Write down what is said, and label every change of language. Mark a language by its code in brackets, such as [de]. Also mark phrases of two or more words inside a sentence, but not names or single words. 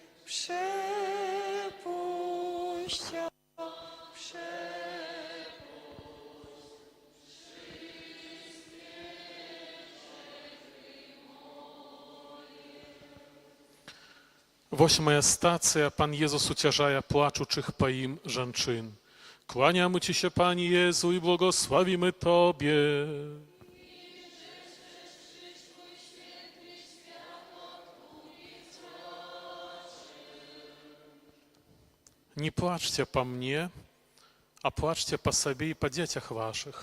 [pl] przepuść, [be] Восьмая стацыя. Пан Езус уцяжае плачучых па ім жанчын. [pl] Kłaniamy Ci się, Panie Jezu, i błogosławimy Tobie. Nie płaczcie po mnie, a płaczcie po sobie i po dzieciach waszych.